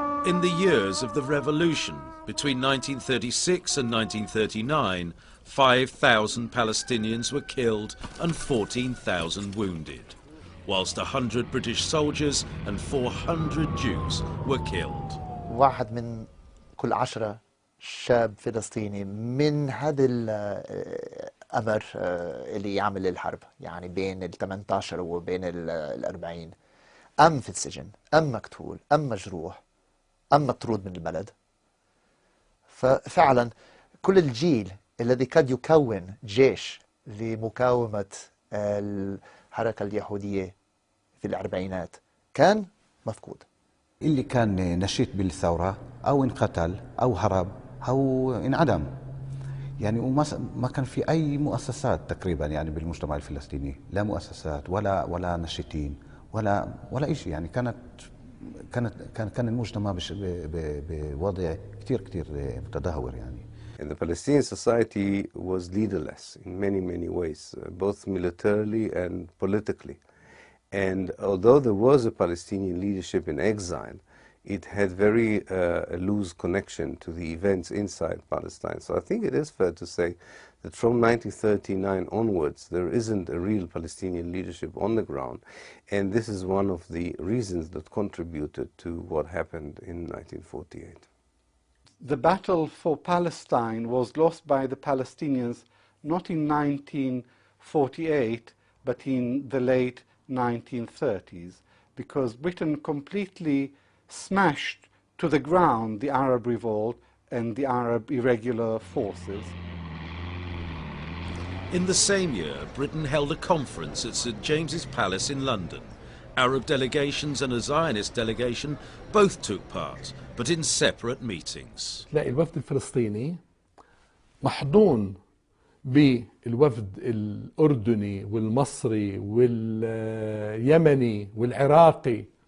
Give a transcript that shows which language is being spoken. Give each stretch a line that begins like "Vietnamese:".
English: In the years of the revolution, between 1936 and 1939, 5,000 Palestinians were killed and 14,000 wounded, whilst 100 British soldiers and 400 Jews were killed.
Arabic: واحد من كل 10 شاب فلسطيني من هذا الأمر اللي يعمل الحرب، يعني بين ال 18 وبين ال 40، أم في السجن، أم مقتول، أم مجروح، أم مطرود من البلد. ففعلا كل الجيل الذي قد يكون جيش لمقاومة الحركة اليهودية في الأربعينات كان مفقود. اللي كان نشيط بالثورة أو انقتل أو هرب أو انعدم. يعني ما كان في أي مؤسسات تقريبا يعني بالمجتمع الفلسطيني، لا مؤسسات ولا نشيطين ولا شيء. يعني كان المجتمع بوضع كتير متدهور يعني.
English: And the Palestinian society was leaderless in many ways, both militarily and politically. And although there was a Palestinian leadership in exile, it had very loose connection to the events inside Palestine. So I think it is fair to say that from 1939 onwards, there isn't a real Palestinian leadership on the ground. And this is one of the reasons that contributed to what happened in 1948. The battle for Palestine was lost by the Palestinians not in 1948, but in the late 1930s, because Britain completely smashed to the ground the Arab revolt and the Arab irregular forces. In the same year, Britain held a conference at St James's Palace in London. Arab delegations and a Zionist delegation both took part, but in separate meetings.
Arabic: تلاقي الوفد الفلسطيني محضون بالوفد الأردني والمصري واليمني والعراقي.